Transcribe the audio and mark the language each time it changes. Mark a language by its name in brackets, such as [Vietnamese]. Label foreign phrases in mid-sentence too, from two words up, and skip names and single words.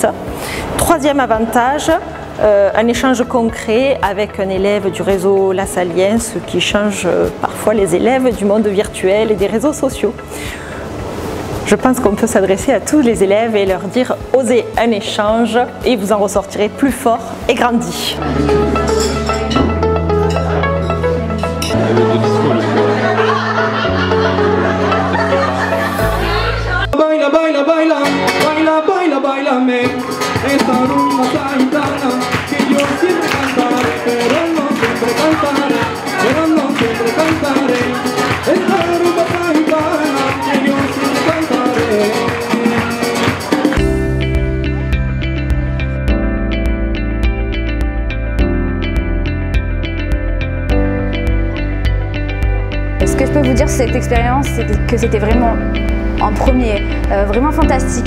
[French] Troisième avantage, un échange concret avec un élève du réseau lassalien, ce qui change parfois les élèves du monde virtuel et des réseaux sociaux. Je pense qu'on peut s'adresser à tous les élèves et leur dire « osez un échange » et vous en ressortirez plus fort et grandi. [Spanish] Baila, baila, baila, baila, baila, bailame. Esta rumba sahitana que yo siempre cantaré, pero no siempre cantaré, pero no siempre cantaré. Esta rumba sahitana que yo siempre cantaré. [French] Ce que je peux vous dire sur cette expérience, c'est que c'était vraiment en premier, vraiment fantastique.